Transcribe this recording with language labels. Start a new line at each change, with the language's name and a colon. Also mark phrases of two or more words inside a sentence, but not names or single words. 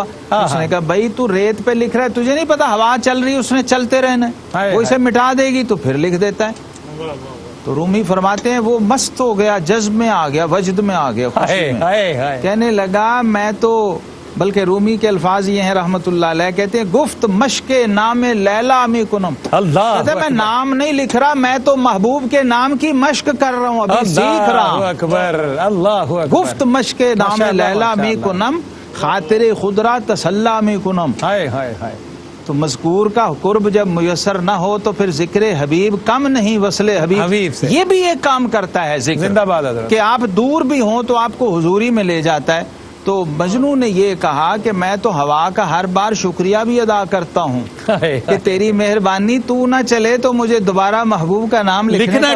Urdu: اس نے کہا بھائی تو ریت پہ لکھ رہا ہے، تجھے نہیں پتا ہوا چل رہی، اس نے چلتے رہنا ہے، وہ اسے مٹا دے گی تو پھر لکھ دیتا ہے۔ تو رومی فرماتے ہیں وہ مست ہو گیا، جذب میں آ گیا، وجد میں آ گیا، خوشی میں، کہنے لگا میں تو، بلکہ رومی کے الفاظ یہ ہیں
Arabic: رحمت اللہ علیہ،
Urdu: کہتے ہیں
Persian: گفت مشق نام لیلا می کنم،
Urdu: کہتے ہیں میں نام نہیں لکھ رہا، میں تو محبوب کے نام کی مشق کر رہا ہوں، ابھی سیکھ رہا ہوں۔
Persian: گفت مشق نام لیلا می کنم، خاطر خدرا تسلا می کنم۔
Urdu: تو مذکور کا قرب جب میسر نہ ہو تو پھر ذکر حبیب کم نہیں، وصل حبیب سے یہ بھی ایک کام کرتا ہے ذکر، زندہ باد حضرت، کہ آپ دور بھی ہوں تو آپ کو حضوری میں لے جاتا ہے۔ تو مجنو نے یہ کہا کہ میں تو ہوا کا ہر بار شکریہ بھی ادا کرتا ہوں کہ تیری مہربانی، تو نہ چلے تو مجھے دوبارہ محبوب کا نام لکھنا